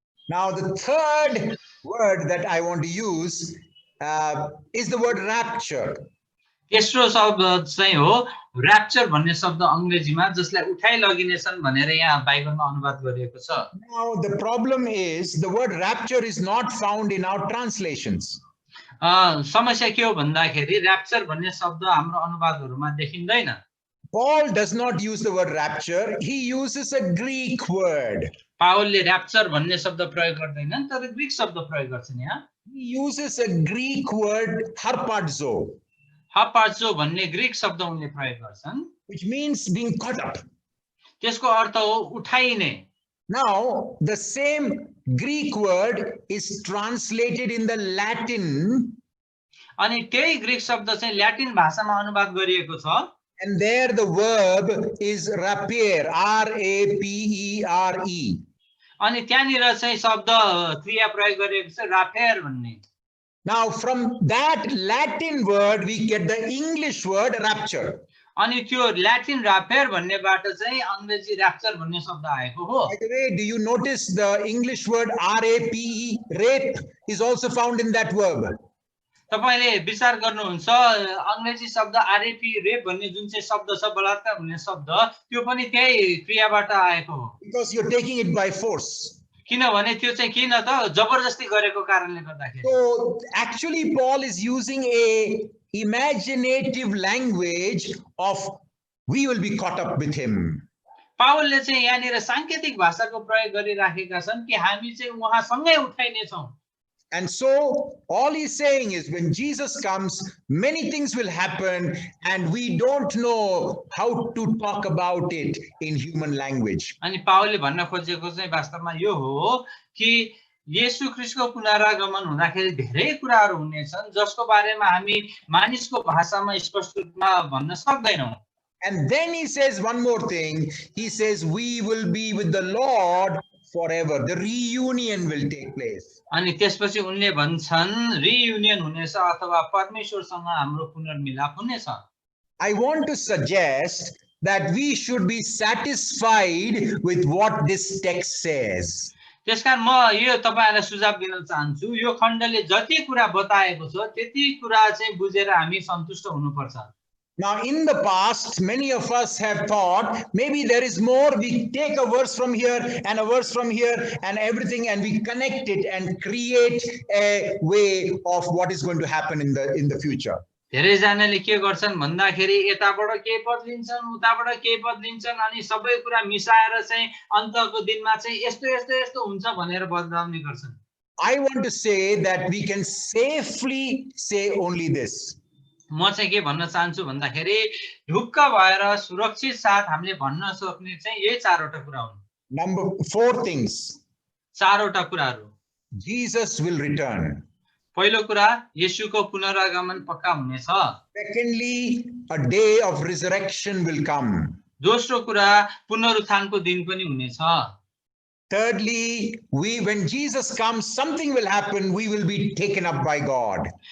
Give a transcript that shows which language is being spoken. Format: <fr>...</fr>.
<en>Now the third word that I want to use is the word rapture.</en> <ne>तेस्रो शब्द चाहिँ हो र्याप्चर भन्ने शब्द अंग्रेजीमा, जसलाई उठाइ लगिनेछन् भनेर यहाँ बाइबलमा अनुवाद गरिएको छ।</ne> <en>Now the problem is the word rapture is not found in our translations.</en> <ne>समस्या के हो भन्दाखेरि र्याप्चर भन्ने शब्द हाम्रो अनुवादहरुमा देखिँदैन।</ne> <en>Paul does not use the word rapture, he uses a Greek word.</en> <ne>पावलले र्याप्चर भन्ने शब्द प्रयोग गर्दैनन् तर ग्रीक शब्द प्रयोग गर्छन्। यहाँ</ne> <en>he uses a Greek word harpazo,</en> <ne>हापाजो भन्ने ग्रीक शब्द उनले प्रयोग गर्छन्,</ne> <en>which means being caught up.</en> <ne>त्यसको अर्थ हो उठाइने।</ne> <en>Now the same Greek word is translated in the Latin,</en> <ne>अनि त्यही ग्रीक शब्द चाहिँ ल्याटिन भाषामा अनुवाद गरिएको छ,</ne> <en>and there the verb is rapere, R-A-P-E-R-E.</en> <ne>अनि त्यहाँनिर चाहिँ शब्द क्रिया प्रयोग गरिएको छ राफेर भन्ने।</ne> <en>Now from that Latin word we get the English word rapture.</en> <ne>अनि त्यो ल्याटिन राफेर भन्नेबाट चाहिँ अंग्रेजी र्याप्चर भन्ने शब्द आएको हो।</ne> <en>By the way, do you notice the English word R-A-P-E, rape, is also found in that verb?</en> <ne>तपाईले विचार गर्नुहुन्छ अंग्रेजी शब्द आरएपी रेप भन्ने जुन चाहिँ शब्द छ बलात्कार भन्ने शब्द त्यो पनि त्यही क्रियाबाट आएको हो।</ne> <en>Because you're taking it by force.</en> <ne>किनभने त्यो चाहिँ किन त जबरजस्ती गरेको कारणले गर्दाखेरि।</ne> <en>So actually Paul is using a imaginative language of we will be caught up with him.</en> <ne>पावलले चाहिँ यहाँनिर सांकेतिक भाषाको प्रयोग गरिराखेका छन् कि हामी चाहिँ उहाँसँगै उठाइने छौं।</ne> <en>And so all he's saying is when Jesus comes, many things will happen and we don't know how to talk about it in human language.</en> <ne>अनि पावलले भन्न खोजेको चाहिँ वास्तवमा यो हो कि येशू ख्रीष्टको पुनरागमन हुँदाखेरि धेरै कुराहरू हुनेछन् जसको बारेमा हामी मानिसको भाषामा स्पष्ट रूपमा भन्न सक्दैनौं।</ne> <en>And then he says one more thing. He says, we will be with the Lord forever. The reunion will take place.</en> <ne>अनि त्यसपछि उनले भन्छन् रियुनियन हुनेछ अथवा परमेश्वरसँग हाम्रो पुनर्मिलाप हुनेछ।</ne> <en>I want to suggest that we should be satisfied with what this text says.</en> <ne>त्यसकारण म यो तपाईहरुलाई सुझाव दिन चाहन्छु, यो खण्डले जति कुरा बताएको छ त्यति कुरा चाहिँ बुझेर हामी सन्तुष्ट हुनुपर्छ।</ne> <en>Now, in the past, many of us have thought maybe there is more. We take a verse from here and a verse from here and everything, and we connect it and create a way of what is going to happen in the future.</en> <ne>धेरै जनाले के गर्छन् भन्दाखेरि यताबाट केही पद लिन्छन् उताबाट केही पद लिन्छन् अनि सबै कुरा मिसाएर चाहिँ अन्तको दिनमा चाहिँ यस्तो यस्तो यस्तो हुन्छ भनेर बताउने गर्छन्।</ne> <en>I want to say that we can safely say only this.</en> <ne>म चाहिँ के भन्न चाहन्छु भन्दाखेरि ढुक्क भएर सुरक्षित साथ हामीले भन्न सक्ने चाहिँ यही चारवटा कुरा हुन्।</ne> <en>Number 4 things.</en> <ne>चारवटा कुराहरू।</ne> <en>Jesus will return.</en> <ne>पहिलो कुरा येशूको पुनरागमन पक्का हुनेछ।</ne> <en>Secondly, a day of resurrection will come.</en> <ne>दोस्रो कुरा पुनरुत्थानको दिन पनि हुनेछ।</ne> <en>Thirdly, when Jesus comes, something will happen. We will be taken up by God.</en>